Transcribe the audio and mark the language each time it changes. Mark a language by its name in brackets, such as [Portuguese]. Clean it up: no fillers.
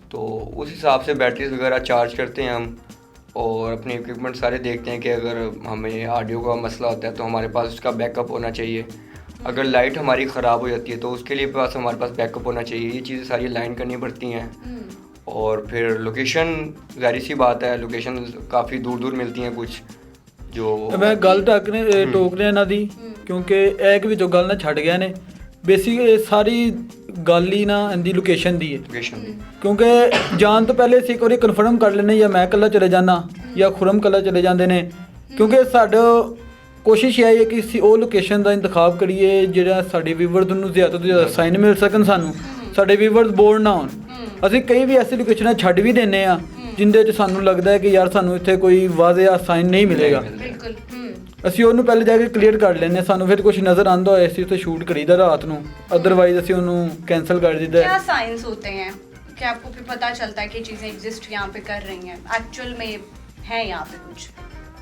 [Hindi] तो उस हिसाब से बैटरीज वगैरह चार्ज करते हैं हम, और अपने इक्विपमेंट सारे देखते हैं कि अगर हमें ऑडियो का मसला होता है तो हमारे पास उसका बैकअप होना चाहिए। अगर लाइट हमारी ख़राब हो जाती है तो उसके लिए पास हमारे पास बैकअप होना चाहिए। ये चीज़ें सारी लाइन करनी पड़ती हैं। और फिर लोकेशन, ज़ाहिर सी बात है, लोकेशन काफ़ी दूर दूर मिलती हैं कुछ जो [Punjabi] मैं गल टोक रहा ਇਹਨਾਂ ਦੀ ਕਿਉਂਕਿ ਇੱਕ ਵਿੱਚੋਂ ਗੱਲ ਨਾ ਛੱਡ ਗਿਆ ਨੇ। ਬੇਸਿਕ ਸਾਰੀ ਗੱਲ ਹੀ ਨਾ ਇਹਦੀ ਲੋਕੇਸ਼ਨ ਦੀ ਹੈ, लोकेशन दी। ਕਿਉਂਕਿ ਜਾਣ ਤੋਂ ਪਹਿਲੇ ਅਸੀਂ ਇੱਕ ਵਾਰੀ ਕਨਫਰਮ ਕਰ ਲੈਂਦੇ ਜਾਂ ਮੈਂ ਇਕੱਲਾ ਚਲੇ ਜਾਣਾ ਜਾਂ ਖੁਰਮ ਇਕੱਲਾ ਚਲੇ ਜਾਂਦੇ ਨੇ, ਕਿਉਂਕਿ ਸਾਡਾ ਕੋਸ਼ਿਸ਼ ਇਹ ਹੈ ਕਿ ਅਸੀਂ ਉਹ ਲੋਕੇਸ਼ਨ ਦਾ ਇੰਤਖਾਬ ਕਰੀਏ ਜਿਹੜਾ ਸਾਡੇ ਵੀਵਰਸ ਨੂੰ ਜ਼ਿਆਦਾ ਤੋਂ ਜ਼ਿਆਦਾ ਸਾਈਨ ਮਿਲ ਸਕਣ, ਸਾਨੂੰ ਸਾਡੇ ਵੀਵਰਸ ਬੋਰ ਨਾ ਹੋਣ। ਅਸੀਂ ਕਈ ਵੀ ਐਸੀ ਲੋਕੇਸ਼ਨਾਂ ਛੱਡ ਵੀ ਦਿੰਦੇ ਆ ਜਿੰਦੇ 'ਚ ਸਾਨੂੰ ਲੱਗਦਾ ਹੈ ਕਿ ਯਾਰ ਸਾਨੂੰ ਇੱਥੇ ਕੋਈ ਵਾਜ਼ਿਆ ਸਾਈਨ ਨਹੀਂ ਮਿਲੇਗਾ, ਬਿਲਕੁਲ। ਅਸੀਂ ਉਹਨੂੰ ਪਹਿਲੇ ਜਾ ਕੇ ਕਲੀਅਰ ਕਰ ਲੈਂਦੇ ਹਾਂ। ਸਾਨੂੰ ਫਿਰ ਕੁਝ ਨਜ਼ਰ ਆਉਂਦਾ ਹੋਇਆ ਅਸੀਂ ਉੱਥੇ ਸ਼ੂਟ ਕਰੀਦਾ ਰਾਤ ਨੂੰ, ਅਦਰਵਾਈਜ਼ ਅਸੀਂ ਉਹਨੂੰ कैंसिल कर दीदा [Hindi] क्या है। साइंस होते हैं कि आपको फिर पता चलता है कि चीज़ें एग्जिस्ट यहाँ पे कर रही हैं, एक्चुअल में है यहाँ पे कुछ?